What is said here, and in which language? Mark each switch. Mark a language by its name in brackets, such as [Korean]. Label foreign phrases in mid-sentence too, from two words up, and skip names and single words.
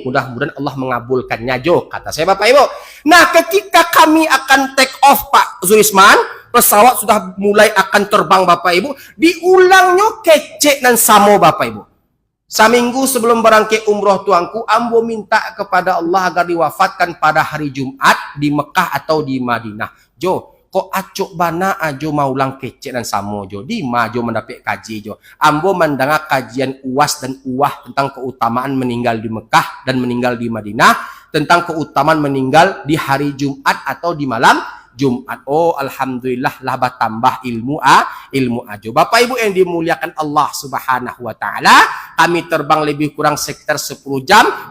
[Indonesian] Mudah-mudahan Allah mengabulkannya jo, kata saya Bapak Ibu. Nah, ketika kami akan [English] take off [Indonesian] Pak Zurisman, pesawat sudah mulai akan terbang Bapak Ibu, diulangnya [Minangkabau] kecek dan sama [Indonesian] Bapak Ibu. Seminggu sebelum berangkat umroh tuangku, ambo minta kepada Allah agar diwafatkan pada hari Jumat di Mekah atau di Madinah. [Minangkabau] Jo, kok acok bana ajo mau ulang kecek dan samo jo. Di ma jo mendapat kaji jo. [Indonesian] Ambo mendengar kajian UAS dan UAH tentang keutamaan meninggal di Mekah dan meninggal di Madinah, tentang keutamaan meninggal di hari Jumat atau di malam Jumat. [Minangkabau] Oh, alhamdulillah lah bertambah ilmu ajo. [Indonesian] Bapak Ibu yang dimuliakan Allah [Arabic] سبحانه وتعالى, [Indonesian] kami terbang lebih kurang sekitar 10 jam.